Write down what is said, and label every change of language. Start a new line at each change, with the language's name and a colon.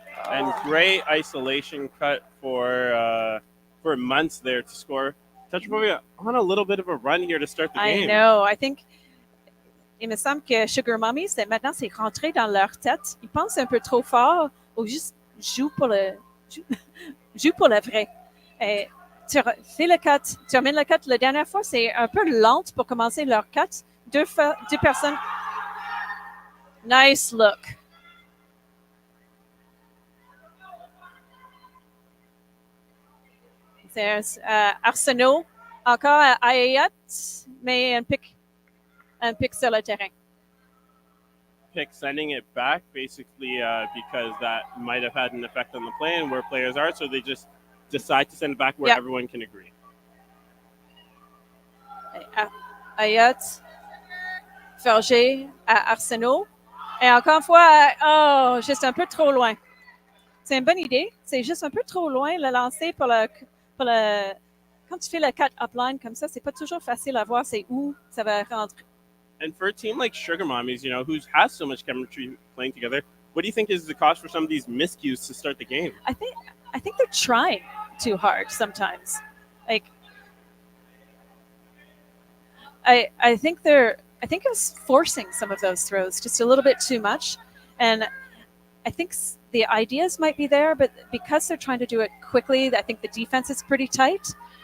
English: And great isolation cut for Muntz there to score. Tetraphobia on a little bit of a run here to start the game. I know. I think
French: il me semble que Sugar Mommies, maintenant, c'est rentré dans leur tête. Ils pensent un peu trop fort ou juste jouent pour le vrai. Et tu fais le cut, tu amènes le cut. La dernière fois, c'est un peu lente pour commencer leur cut. Deux personnes. Nice look. C'est Arsenault, encore à Ayat, mais un pic sur le terrain.
English: Pick sending it back basically because that might have had an effect on the play and where players are, so they just decide to send it back where everyone can agree.
French: Ayat, Ferger à Arsenault. Et encore une fois, juste un peu trop loin. C'est une bonne idée. C'est juste un peu trop loin le lancer pour le quand tu fais le cut upline comme ça, c'est pas toujours facile à voir c'est où ça va rentrer.
English: And for a team like Sugar Mommies, who has so much chemistry playing together, what do you think is the cause for some of these miscues to start the game? I think they're trying too hard sometimes. Like I think it was forcing some of those throws just a little bit too much, and I think the ideas might be there, but because they're trying to do it quickly, I think the defense is pretty tight.